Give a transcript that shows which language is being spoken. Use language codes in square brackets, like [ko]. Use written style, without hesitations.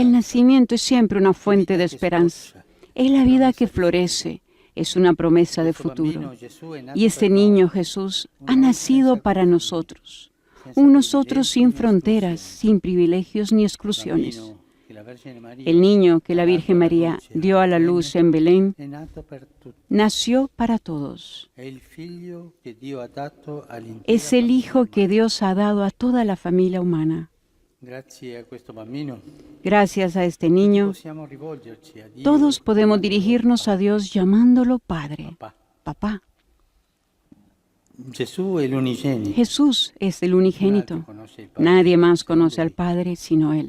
[es] El nacimiento es siempre una fuente de esperanza. Es la vida que florece, es una promesa de futuro. Y este niño Jesús ha nacido para nosotros, un nosotros sin fronteras, sin privilegios ni exclusiones. El niño que la Virgen María dio a la luz en Belén [it] È nato per tutti. [es] nació para todos. [it] È il figlio che Dio ha dato all'intera [es] Es el Hijo que Dios ha dado a toda la familia humana. [it] Grazie a questo bambino [es] Gracias a este niño, [it] possiamo rivolgerci a Dio. [es] todos podemos dirigirnos a Dios llamándolo Padre, [it] Papà. [es] Papá. [it] Gesù è l'unigenito. [es] Jesús es el unigénito. Nadie más conoce al Padre sino Él.